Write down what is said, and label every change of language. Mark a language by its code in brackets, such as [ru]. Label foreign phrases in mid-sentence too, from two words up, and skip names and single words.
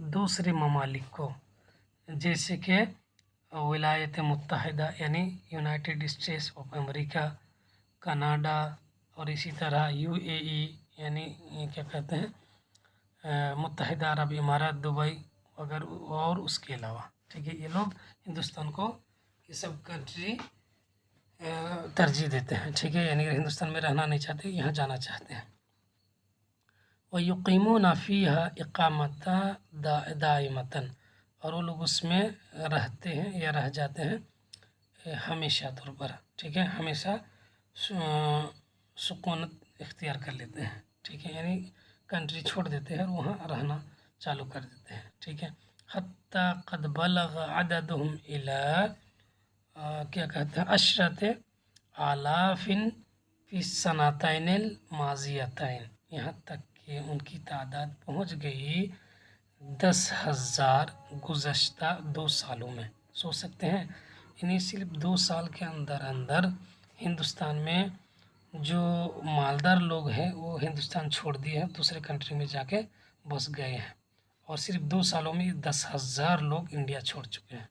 [hi] दूसरे ममालिक को, जैसे कि विलायत मुत्तहिदा यानी यूनाइटेड स्टेट्स ऑफ अमेरिका, कनाडा और इसी तरह यूएई यानी क्या कहते हैं मुत्तहिदा अरब इमारात, दुबई अगर और उसके अलावा। ठीक है। ये लोग हिंदुस्तान को ये सब कंट्री तरजीह देते हैं। ठीक है। यानी हिंदुस्तान में रहना नहीं चाहते, यहाँ जाना चाहते हैं। [ar] ويقيمون فيها إقامة دائمة, [hi] और वो लोग उसमें रहते हैं या रह जाते हैं हमेशा तौर पर। ठीक है। हमेशा सुकूनत इख्तियार कर लेते हैं। ठीक है। यानी कंट्री छोड़ देते हैं और वहाँ रहना चालू कर देते हैं। ठीक है। [ar] حتى قد بلغ عددهم إلى [hi] क्या कहते हैं [ar] عشرة آلاف في السنتين الماضيتين, [hi] यहाँ तक कि उनकी तादाद पहुँच गई 10,000 गुज़श्ता 2 सालों में। सोच सकते हैं, इन्हीं सिर्फ 2 साल के अंदर अंदर हिंदुस्तान में जो मालदार लोग हैं वो हिंदुस्तान छोड़ दिए हैं, दूसरे कंट्री में जाके बस गए हैं, और सिर्फ 2 सालों में 10,000 लोग इंडिया छोड़ चुके हैं।